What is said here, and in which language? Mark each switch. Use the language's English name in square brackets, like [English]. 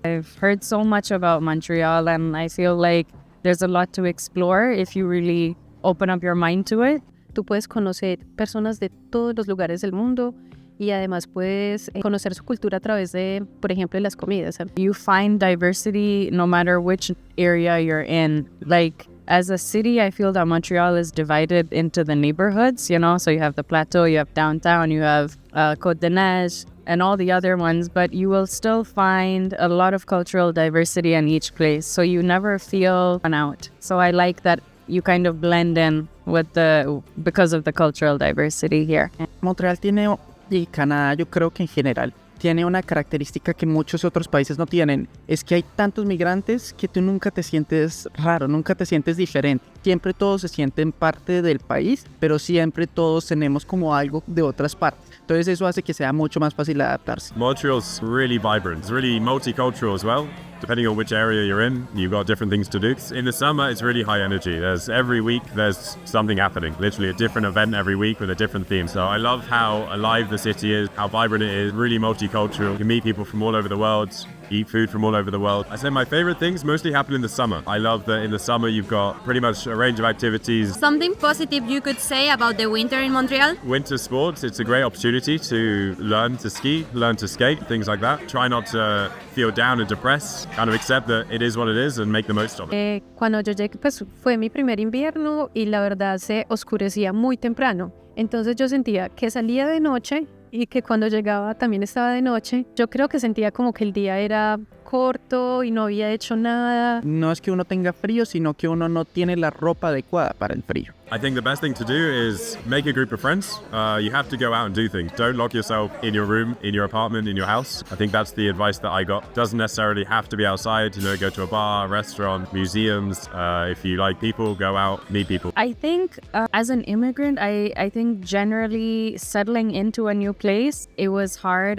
[English] I've heard so much about Montreal and I feel like there's a lot to explore if you really open up your mind to it. [Spanish] Tú puedes conocer personas de todos los lugares del mundo y además puedes conocer su cultura a través de, por ejemplo, las comidas. [English] You find diversity no matter which area you're in. Like, as a city, I feel that Montreal is divided into the neighborhoods, you know? So you have the Plateau, you have downtown, you have Côte de Neige, and all the other ones, but you will still find a lot of cultural diversity in each place. So you never feel run out. So I like that you kind of blend in because of the cultural diversity here. [Spanish] Montreal tiene, y Canadá yo creo que en general, tiene una característica que muchos otros países no tienen. Es que hay tantos migrantes que tú nunca te sientes raro, nunca te sientes diferente. Siempre todos se sienten parte del país, pero siempre todos tenemos como algo de otras partes. Entonces eso hace que sea mucho más fácil adaptarse. [English] Montreal's really vibrant. It's really multicultural as well. Depending on which area you're in, you've got different things to do. In the summer, it's really high energy. Every week, there's something happening. Literally a different event every week with a different theme. So I love how alive the city is, how vibrant it is, really multicultural. You can meet people from all over the world, eat food from all over the world. I say my favorite things mostly happen in the summer. I love that in the summer, you've got pretty much a range of activities. Something positive you could say about the winter in Montreal? Winter sports, it's a great opportunity to learn to ski, learn to skate, things like that. Try not to feel down and depressed. Kind of accept that it is what it is and make the most of it. [Spanish] Cuando yo llegué, pues fue mi primer invierno y la verdad se oscurecía muy temprano. Entonces yo sentía que salía de noche y que cuando llegaba también estaba de noche. Yo creo que sentía como que el día era corto y no había hecho nada. No es que uno tenga frío, sino que uno no tiene la ropa adecuada para el frío. [English] I think the best thing to do is make a group of friends. You have to go out and do things. Don't lock yourself in your room, in your apartment, in your house. I think that's the advice that I got. Doesn't necessarily have to be outside, go to a bar, restaurant, museums. If you like people, go out, meet people. I think as an immigrant, I think generally settling into a new place, it was hard.